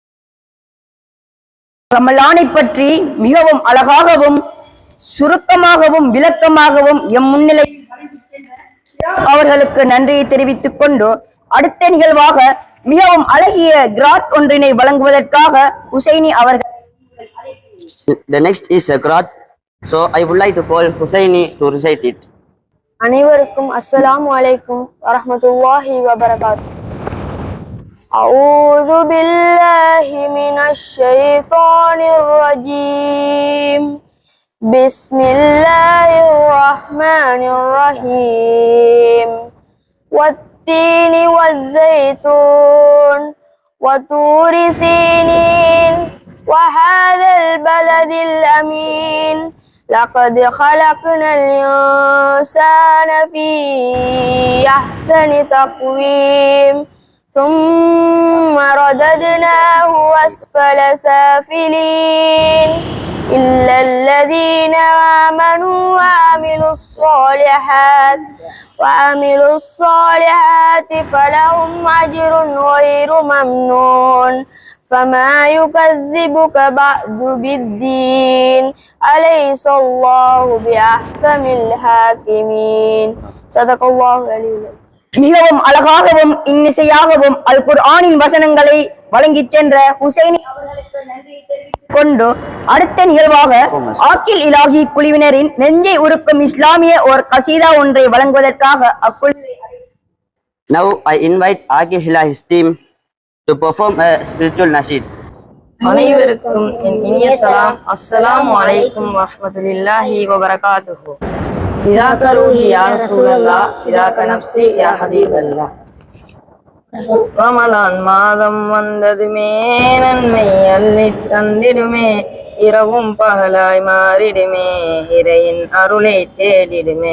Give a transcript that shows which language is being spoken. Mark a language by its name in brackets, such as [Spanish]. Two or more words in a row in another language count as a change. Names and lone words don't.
[Tamil] ரமலானை பற்றி மிகவும் அழகாகவும் சுருக்கமாகவும் விளக்கமாகவும் எம் முன்னிலையில் அவர்களுக்கு நன்றியை தெரிவித்துக் கொண்டு அடுத்த நிகழ்வாக மிகவும் அழகிய கிராத் ஒன்றினை வழங்குவதற்காக ஹுசைனி அவர்கள். [English] The next is a qiraat, so I would like to call Husaini to recite it. [Arabic] அனைவருக்கும் السلام عليكم ورحمة الله وبركاته. أعوذ بالله من الشيطان الرجيم. بسم الله الرحمن الرحيم. والتين والزيتون وطور سينين وهذا البلد الأمين لقد خلقنا الإنسان في أحسن تقويم ثم رددناه أسفل سافلين إلا الذين آمنوا وعملوا الصالحات فلهم أجر غير ممنون فما يكذبك بعد بالدين أليس الله بأحكم الحاكمين صدق الله العلي العظيم. [Tamil] மிகவும் அழகாகவும் இன்னிசையாகவும் அல் குர்ஆனின் வசனங்களை வழங்கிச் சென்ற ஹுசைனி அவர்களுக்கு நன்றி தெரிவித்துக் கொண்டு அடுத்த நிகழ்வாக ஆக்கில் இலாஹி குழுவினரின் நெஞ்சை உருக்கும் இஸ்லாமிய ஒரு கசீதா ஒன்றை வழங்குவதற்காக அக்குழுவை. [English] Now I invite Akil Ilahi's team to perform a spiritual nasheed. [Tamil] அனைவருக்கும் என் இனிய சலாம். [Arabic] السلام عليكم ورحمة الله وبركاته. فداك روحي يا رسول الله، فداك نفسي يا حبيب الله. [Tamil] ரமலான் மாதம் வந்ததுமே நன்மை அள்ளி தந்திடுமே, இரவும் பகலாய் மாறிடுமே, இறையின் அருளை தேடிடுமே.